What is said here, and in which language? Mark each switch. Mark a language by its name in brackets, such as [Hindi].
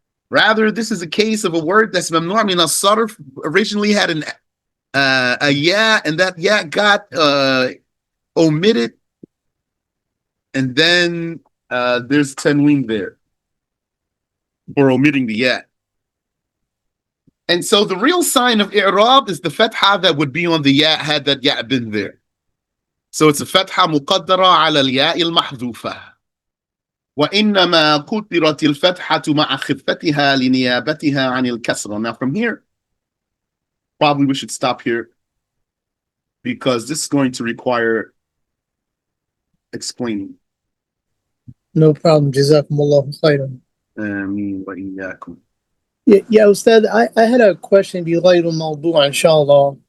[English] Rather, this is a case of a word that's mamnu' min as-sarf, originally had a ya, and that ya got omitted, and then there's tanween there for omitting the ya. And so the real sign of i'rab is the fatha that would be on the ya had that ya been there. So it's a fatha muqaddara ala al-ya al-mahdhufa. [Arabic] وإنما قدرت الفتحة مع خفتها لنيابتها عن الكسرة. [English] Now from here, probably we should stop here because this is going to require explaining. No problem. Jazakumullahu khairan. [Arabic] آمين وإياكم. [English] Yeah, Ustad, I had a question [Arabic] بغير الموضوع إن شاء الله.